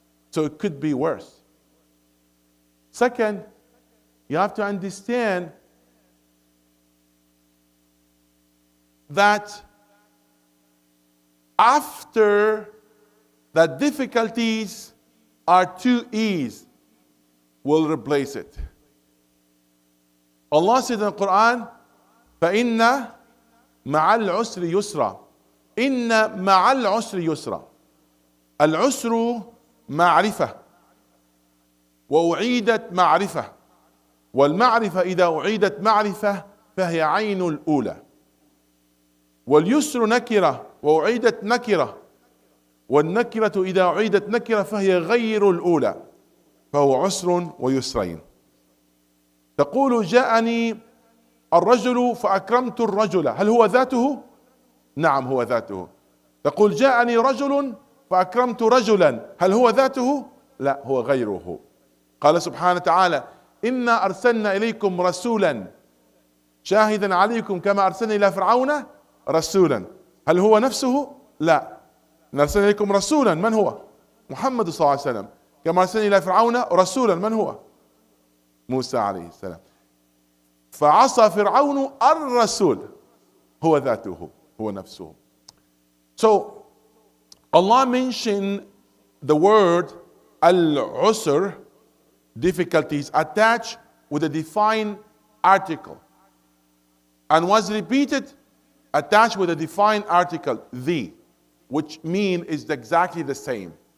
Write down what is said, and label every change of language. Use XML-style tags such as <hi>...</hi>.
<en>So it could be worse. Second, you have to understand that after the difficulties are to ease, will replace it.</en> <ar>Allah said in the Quran, فَإِنَّ مَعَ الْعُسْرِ يُسْرًا. إِنَّ مَعَ الْعُسْرِ يُسْرًا. العسر معرفة وأعيدت معرفة والمعرفة إذا أعيدت معرفة فهي عين الأولى واليسر نكرة وأعيدت نكرة والنكرة إذا أعيدت نكرة فهي غير الأولى فهو عسر ويسرين. تقول جاءني الرجل فأكرمت الرجل، هل هو ذاته؟ نعم هو ذاته. تقول جاءني رجل فأكرمت رجلا، هل هو ذاته؟ لا هو غيره. قال سبحانه وتعالى إنا أرسلنا إليكم رسولا شاهدا عليكم كما أرسلنا إلى فرعون رسولا، هل هو نفسه؟ لا، أرسلنا إليكم رسولا، من هو؟ محمد صلى الله عليه وسلم. كما أرسلنا إلى فرعون رسولا، من هو؟ موسى عليه السلام. فعصى فرعون الرسول، هو ذاته، هو نفسه.</ar> <en>So Allah mentioned the word al-usr, difficulties, attached with a defined article, and was repeated attached with a defined article, the, which mean is exactly the same.</en>